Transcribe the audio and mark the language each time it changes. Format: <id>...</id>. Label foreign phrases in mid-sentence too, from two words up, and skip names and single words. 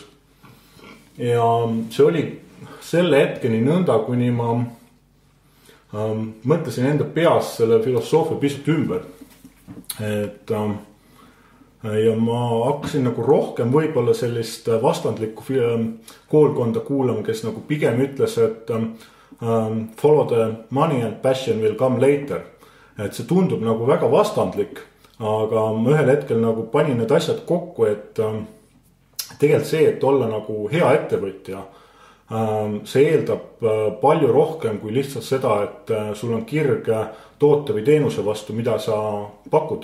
<et>Ja see oli selle hetkeni nõnda, kuni ma mõtlesin enda peas selle filosoofia pisut ümber. Et ja ma hakkasin nagu rohkem võib-olla sellist vastandlikku koolkonda kuulama, kes nagu pigem ütles, et</et> <en>follow the money and passion will come later.</en> <et>Et see tundub nagu väga vastandlik, aga ma ühel hetkel nagu panin need asjad kokku, et tegelikult see, et olla nagu hea ettevõtja, see eeldab palju rohkem kui lihtsalt seda, et sul on kirg toote või teenuse vastu, mida sa pakud.</et>